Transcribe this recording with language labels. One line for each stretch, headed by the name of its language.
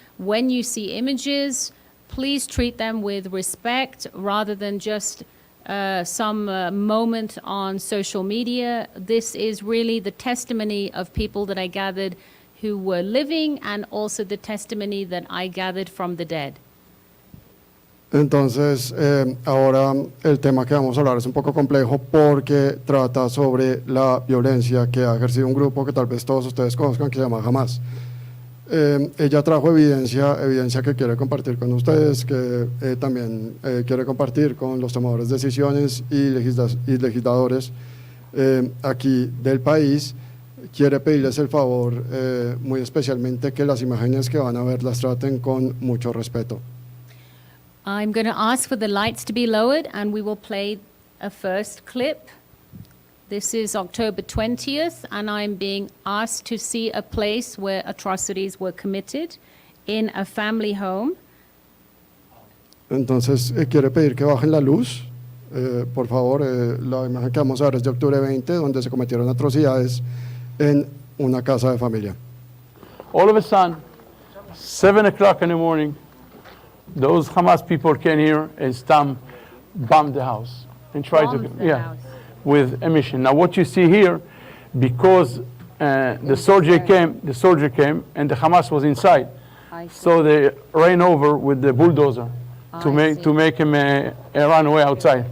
English: When you see images, please treat them with respect rather than just some moment on social media. This is really the testimony of people that I gathered who were living and also the testimony that I gathered from the dead.
Spanish: Entonces, ahora el tema que vamos a hablar es un poco complejo porque trata sobre la violencia que ha ejercido un grupo que tal vez todos ustedes conozcan, que se llama Hamas. Ella trajo evidencia que quiere compartir con ustedes, que también quiere compartir con los tomadores de decisiones y legisladores aquí del país. Quiere pedirles el favor, muy especialmente, que las imágenes que van a ver las traten con mucho respeto.
English: I'm going to ask for the lights to be lowered and we will play a first clip. This is October 20th and I'm being asked to see a place where atrocities were committed in a family home.
Spanish: Entonces, quiere pedir que bajen la luz. Por favor, la imagen que vamos a ver es de octubre 20, donde se cometieron atrocidades en una casa de familia.
English: All of a sudden, 7 o'clock in the morning, those Hamas people came here and bombed the house and tried Bombed the house. with emission. Now what you see here, because the soldier came and the Hamas was inside, so they ran over with the bulldozer to make him run away outside.